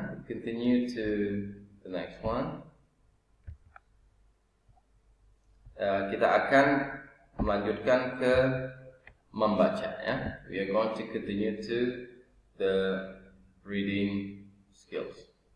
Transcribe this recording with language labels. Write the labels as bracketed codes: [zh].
[en] Continue to the next one. [id] Kita akan melanjutkan ke membaca. Ya? [en] We are going to continue to the reading skills.